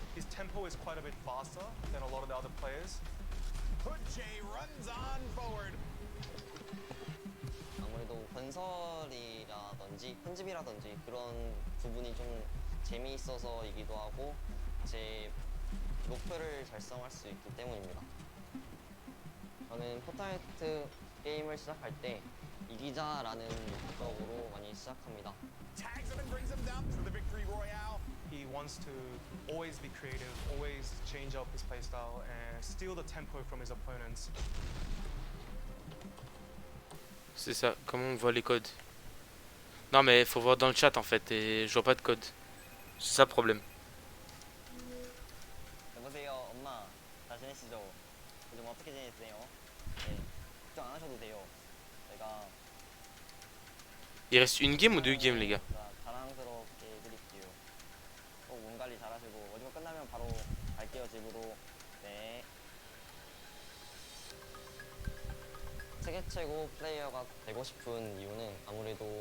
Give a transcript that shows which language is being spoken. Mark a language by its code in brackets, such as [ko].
[en] tempo is quite a bit faster than a lot of the other players. Jay runs on forward. [ko] 아무래도 건설이라든지 편집이라든지 그런 부분이 좀 재미있어서이기도 하고 제 목표를 달성할 수 있기 때문입니다. 저는 포트나이트 게임을 시작할 때 이기자라는 목적으로 많이 시작합니다. [en] Tags him and brings him down to the victory royale. He wants to always be creative, always change up his playstyle and steal the tempo from his opponents. [fr] C'est ça, comment on voit les codes? Non mais il faut voir dans le chat en fait, et je vois pas de code. C'est ça le problème. [ko] 여보세요, 엄마. 잘 지내시죠? 요즘 어떻게 지내세요? 네, 걱정 안 하셔도 돼요. 제가 [fr] Il reste une game ou deux games les gars? [ko] 자랑스럽게 해드릴게요. 꼭 몸 관리 잘하시고 오징어 끝나면 바로 갈게요 집으로. 네. 세계 최고 플레이어가 되고 싶은 이유는 아무래도